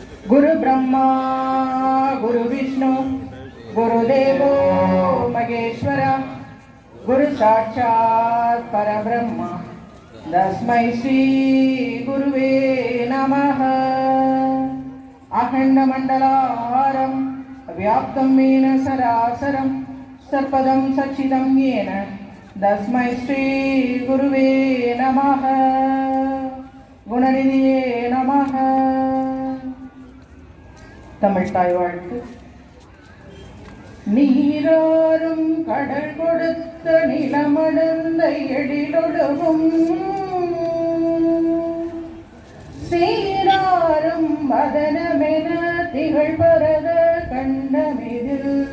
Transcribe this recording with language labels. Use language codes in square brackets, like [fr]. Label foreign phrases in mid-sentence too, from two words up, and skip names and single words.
[sa] गुरु ब्रह्मा गुरु विष्णु गुरुदेवो महेश्वर गुरु साक्षात् परब्रह्म तस्मै श्री गुरुवे नमः। अखण्डमण्डलाकारं व्याप्तं येन सरासरं सर्वदं सच्चिदं येन तस्मै श्री गुरुवे नमः। [ta] குணநிதியே நமக. தமிழ் தாய் வாழ்த்து. நீராறும் கடல் கொடுத்த நிலமடந்த எழிலொழுகும் சீராறும் வதனமென திகழ் பரத கண்டமிதில்